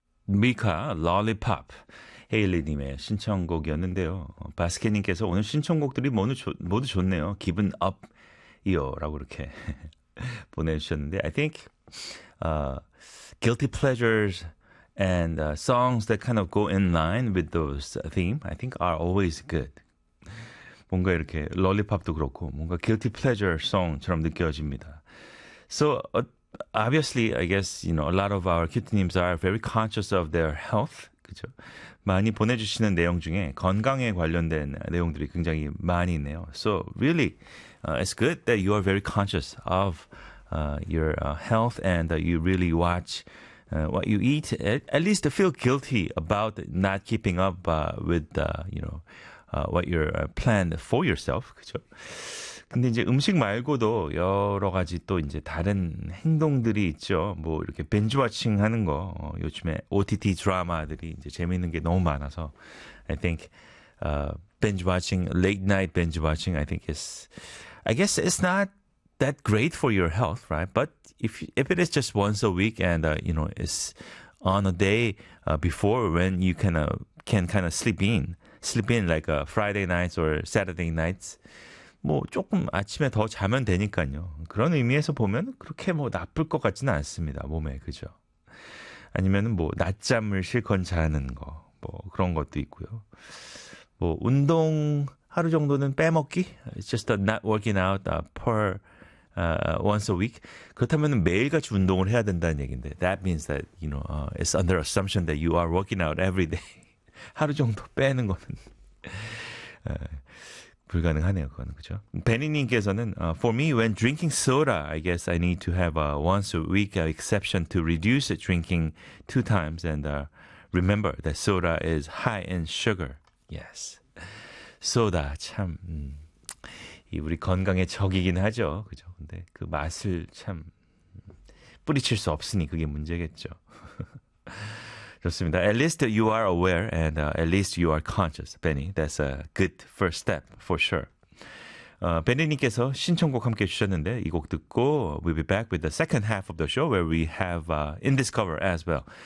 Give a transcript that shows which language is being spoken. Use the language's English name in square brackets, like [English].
[Korean] 미카 롤리팝 헤일리님의 신청곡이었는데요. 바스케님께서 오늘 신청곡들이 모두 좋네요. 기분 업이요라고 이렇게 보내주셨는데, [English] I think guilty pleasures and songs that kind of go in line with those theme, I think are always good. [Korean] 뭔가 이렇게 롤리팝도 그렇고 뭔가 guilty pleasure song처럼 느껴집니다. [English] So obviously, I guess, you know, a lot of our Q-tunims are very conscious of their health. [Korean] 그죠? 많이 보내주시는 내용 중에 건강에 관련된 내용들이 굉장히 많이 있네요. [English] So, really, it's good that you are very conscious of your health and that you really watch what you eat. At least feel guilty about not keeping up with, you know, what you're planned for yourself. [Korean] 그죠? 근데 이제 음식 말고도 여러 가지 또 이제 다른 행동들이 있죠. 뭐 이렇게 벤지와칭 하는 거. 요즘에 OTT 드라마들이 이제 재밌는 게 너무 많아서. [English] I think, binge-watching, late night binge-watching, I guess it's not that great for your health, right? But if it is just once a week and, you know, it's on a day, before when you can kind of sleep in like Friday nights or Saturday nights. [Korean] 뭐 조금 아침에 더 자면 되니까요. 그런 의미에서 보면 그렇게 뭐 나쁠 것 같지는 않습니다. 몸에 그죠? 아니면 뭐 낮잠을 실컷 자는 거뭐 그런 것도 있고요. 뭐 운동 하루 정도는 빼먹기? [English] It's just not working out per once a week. [Korean] 그렇다면 매일같이 운동을 해야 된다는 얘긴데 [English] that means that you know it's under assumption that you are working out every day. [Korean] 하루 정도 빼는 거는. 불가능하네요, 그거는 그죠? [English] 베니님께서는 for me, when drinking soda, I guess I need to have a once a week exception to reduce drinking 2 times and remember that soda is high in sugar. [Korean] Yes, 소다 참이 우리 건강에 적이긴 하죠, 그죠? 근데 그 맛을 참 뿌리칠 수 없으니 그게 문제겠죠. 좋습니다. [English] At least you are aware and at least you are conscious, Benny. That's a good first step for sure. [Korean] Benny님께서 신청곡 함께 주셨는데 이곡 듣고 [English] we'll be back with the second half of the show where we have In This Cover as well.